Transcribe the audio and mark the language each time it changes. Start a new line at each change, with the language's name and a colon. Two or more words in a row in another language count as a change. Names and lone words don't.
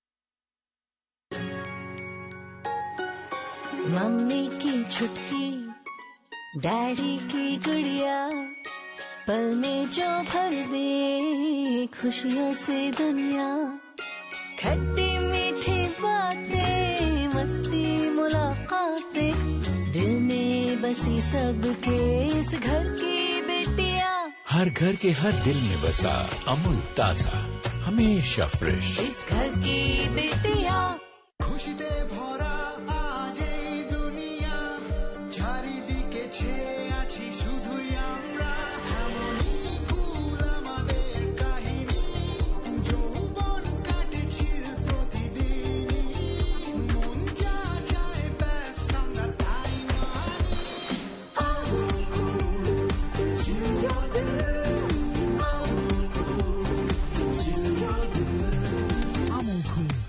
Urdu: ممی کی چھٹکی، ڈیڈی کی گڑیا، پل میں جو بھر دے خوشیوں سے دنیا، کھٹی میٹھی باتیں، مستی ملاقاتیں، دل میں بسی سب کے اس گھر کی بیٹیاں، ہر گھر کے ہر دل میں بسا امول تازہ، ہمیشہ فریش. اس گھر کی بیٹیاں.
Bangla: খুশিতে ভরা আজ এই দুনিয়া, চারিদিকে ছেয়ে আছি শুধুই আমরা, এমনই কুল আমাদের কাহিনী, যৌবন কাটেছিল প্রতিদিনই, মন যা চায় ব্যাস আমরা তাই মানি.
English: Amul Cool, chill your dill. Amul Cool, chill your dill. Amul Cool.